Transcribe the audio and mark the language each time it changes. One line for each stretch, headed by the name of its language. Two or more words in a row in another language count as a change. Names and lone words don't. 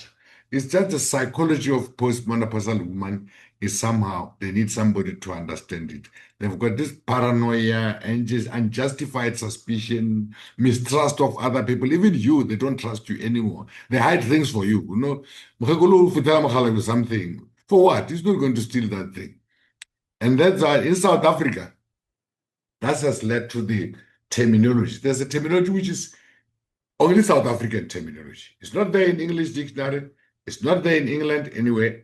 English: It's just the psychology of postmenopausal women is somehow they need somebody to understand it. They've got this paranoia and just unjustified suspicion, mistrust of other people. Even you, they don't trust you anymore. They hide things for you. You know,
Tswana: Mokgekolo o fetela mogala
English: with something. For what? He's not going to steal that thing. And that's why in South Africa, that has led to the terminology. There's a terminology which is only South African terminology. It's not there in English dictionary. It's not there in England anyway.